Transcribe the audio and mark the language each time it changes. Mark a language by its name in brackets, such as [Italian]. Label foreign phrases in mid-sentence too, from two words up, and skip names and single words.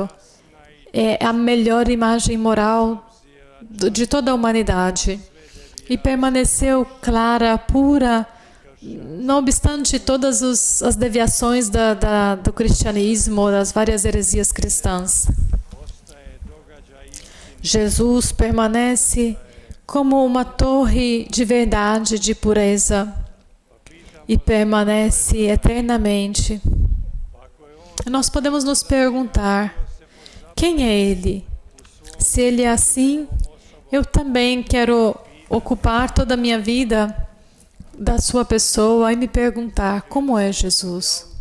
[Portuguese] É a melhor imagem moral de toda a humanidade. E permaneceu clara, pura, não obstante todas as deviações do cristianismo, das várias heresias cristãs. [Croatian] ostaje događaj istine. [Portuguese] Jesus permanece como uma torre de verdade, de pureza. e permanece eternamente. Nós podemos nos perguntar, quem é Ele? Se Ele é assim, eu também quero ocupar toda a minha vida da sua pessoa e me perguntar, como é Jesus?